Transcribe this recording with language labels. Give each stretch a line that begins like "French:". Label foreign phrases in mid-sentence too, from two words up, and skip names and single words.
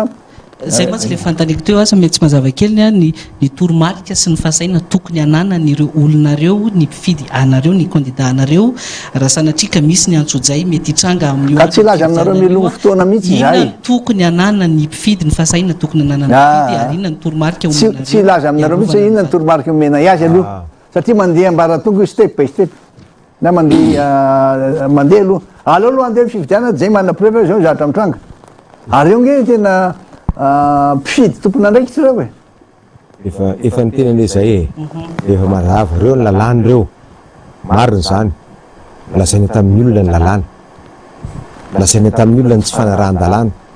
Malagasy: zay mantsy le fantaniko teo asa mety tsy mazava keliny a ny toromarika sy ny fahasaina tokony ananan'ireo olonareo ny mpifidy anareo ny candidat anareo raha sanatrika misy ny antsojay mety hitranga amin'ny ka tsy laza aminareo milongo fotoana mihitsy zay inona tokony anana ny mpifidy ny fahasaina tokony anana ny mpifidy ary inona ny toromarika tsy laza aminareo mihitsy inona ny toromarika omena iazy aloha satria mandeha ambaratonga
English: step by step
Malagasy: na mandeha aloha aleo aloha andeha fifidiana zay manana preuve zao zatra mitranga ary eo nge tena mpifidy tompona andraikitsy reo e efa ny tena le zay efa mazava reo ny lalàny reo mariny zany lasaina tamin'ny olona ny lalàna lasaina tamin'ny olona ny tsy fanarahan-dalàna